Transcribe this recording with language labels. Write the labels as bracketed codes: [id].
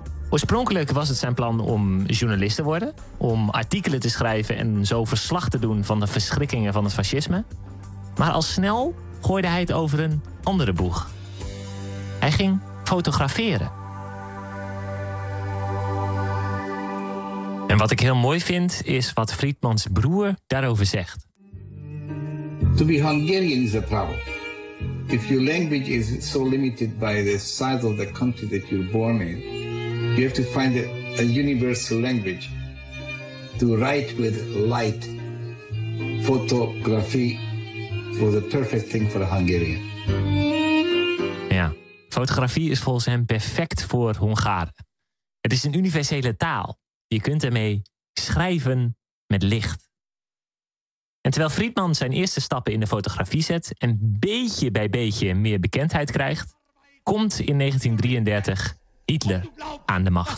[nl] Oorspronkelijk was het zijn plan om journalist te worden, om artikelen te schrijven en zo verslag te doen van de verschrikkingen van het fascisme. Maar al snel gooide hij het over een andere boeg. Hij ging fotograferen. En wat ik heel mooi vind, is wat Friedmans broer daarover zegt. [en] To be Hungarian is a problem. If your language is so limited by the size of the country that you're born in, you have to find a universal language to write with light. Photography was a perfect thing for a Hungarian. [nl] Ja, fotografie is volgens hem perfect voor Hongaren. Het is een universele taal. Je kunt ermee schrijven met licht. En terwijl Friedman zijn eerste stappen in de fotografie zet en beetje bij beetje meer bekendheid krijgt, komt in 1933 Hitler aan de macht.